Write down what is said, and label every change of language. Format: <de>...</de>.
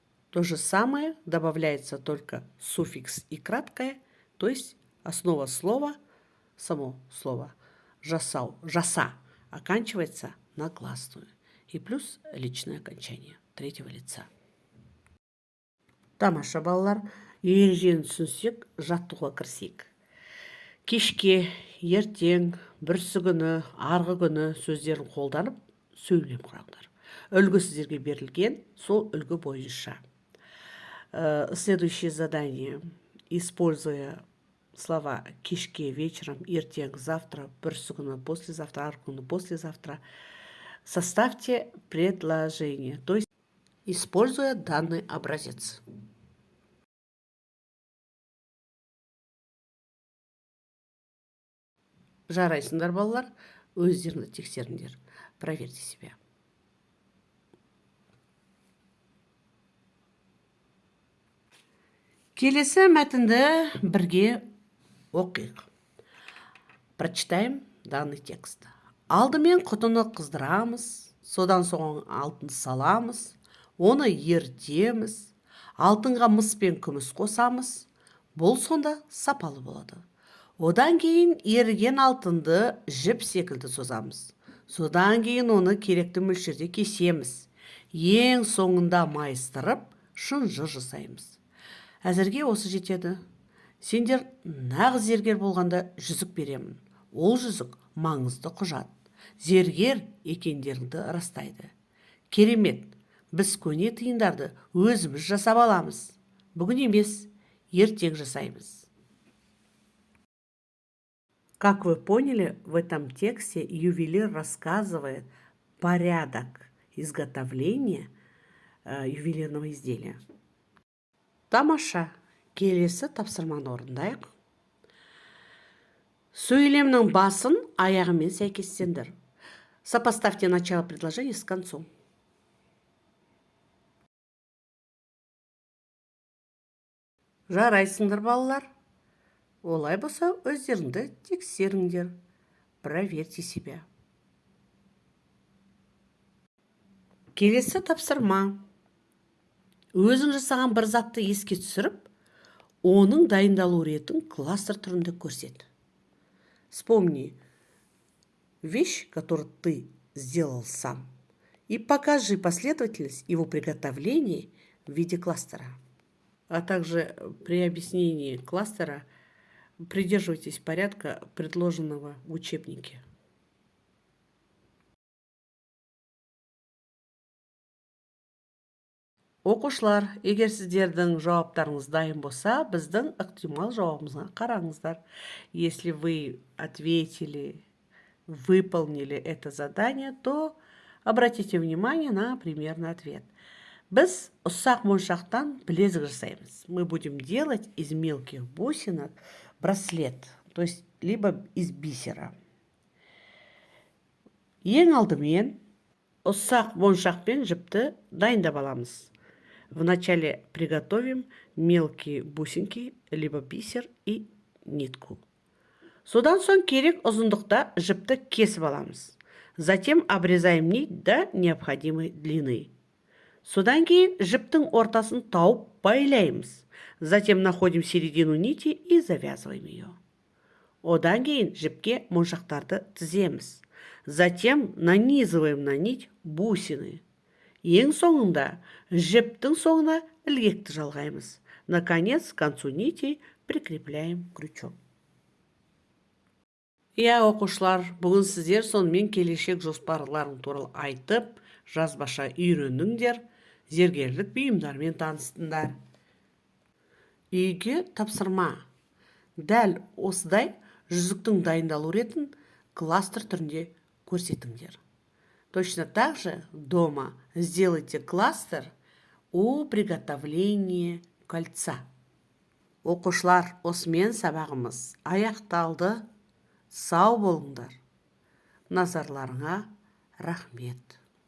<ru>То же самое, добавляется только суффикс и краткое, то есть основа слова, само слово жасау, жаса, оканчивается на гласную, и плюс личное окончание третьего лица.</ru> <kk>Тамаша балалар, ережені түсінсек, жаттығуға кірісейік. Кешке, ертең, бүрсігүні, арғы күні сөздерін қолданып сөйлем құраңдар. Үлгі сіздерге берілген, сол үлгі бойынша.</kk> <ru>Следующее задание. Используя слова кешке, вечером, ертең, завтра, бүрсігүні, послезавтра, арғы күні, послезавтра, составьте предложение, то есть используя данный образец.</ru> <kk>Жарайсыңдар балалар, өздеріңді тексеріңдер,</kk> <ru>проверьте себя.</ru> <kk>Келесі мәтінді бірге Оқиық.</kk> <ru>Прочитаем данный текст.</ru> <kk>Алдымен құтыны қыздырамыз, содан соң алтын саламыз, оны ертеміз, алтынға мыс пен күміс қосамыз. Бұл сонда сапалы болады. Одан кейін еріген алтынды жіп секілді созамыз. Содан кейін оны керекті мөлшерде кесеміз. Ең соңында майыстырып, шынжыр жасаймыз. Әзірге осы жетеді. Сендер нағыз зергер болғанда жүзік беремін. Ол жүзік маңызды құжат. Зергер екендеріңді растайды. Керемет, біз көне тиындарды өзіміз жасап аламыз. Бүгін емес, ертең жасаймыз.</kk> <ru>Как вы поняли, в этом тексте ювелир рассказывает порядок изготовления ювелирного изделия.</ru> <kk>Тамаша. Келесі тапсырманы орындайық. Сөйлемнің басын аяғымен сәйкестендір.</kk> <ru>Сопоставьте начало предложения с концом.</ru> <kk>Жарайсыңдар, балалар. Олай болса, өздеріңді тексеріңдер.</kk> <ru>Проверьте себя.</ru> <kk>Келесі тапсырма. Өзің жасаған бір затты еске түсіріп, оның дайындалу ретін кластер түрінде көрсет.</kk> <ru>Вспомни вещь, которую ты сделал сам, и покажи последовательность его приготовления в виде кластера. А также при объяснении кластера придерживайтесь порядка, предложенного в учебнике.</ru> <kk>Оқушылар, егер сіздердің жауаптарыңыз дайын болса, біздің ықтимал жауабымызға қараңыздар.</kk> <ru>Если вы ответили, выполнили это задание, то обратите внимание на примерный ответ.</ru> <kk>Біз ұсақ моншақтан білезік жасаймыз.</kk> <ru>Мы будем делать из мелких бусинок браслет, то есть либо из бисера.</ru> <kk>Ең алдымен ұсақ моншақпен жіпті дайындап аламыз.</kk> <ru>Вначале приготовим мелкие бусинки, либо бисер и нитку.</ru> <kk>Содан соң керек ұзындықта жіпті кесіп аламыз.</kk> <ru>Затем обрезаем нить до необходимой длины.</ru> <kk>Содан кейін жіптің ортасын тауып байлаймыз.</kk> <ru>Затем находим середину нити и завязываем ее.</ru> <kk>Одан кейін жіпке моншақтарды тіземіз.</kk> <ru>Затем нанизываем на нить бусины.</ru> <kk>Ең соңында жіптің соңына ілгекті жалғаймыз. Наконец, к концу нити прикрепляем крючок. Оқушылар, бүгін сіздер сонымен келешек жоспарларың туралы айтып, жазбаша үйрендіңдер, зергерлік бұйымдармен таныстыңдар. Үйге тапсырма. Дәл осыдай жүзіктің дайындалу ретін кластер түрінде көрсетіңдер.</kk> <ru>Точно так же дома сделайте кластер о приготовлении кольца.</ru> <kk>Оқушылар, осымен сабағымыз аяқталды. Сау болыңдар. Назарларыңа рахмет.</kk>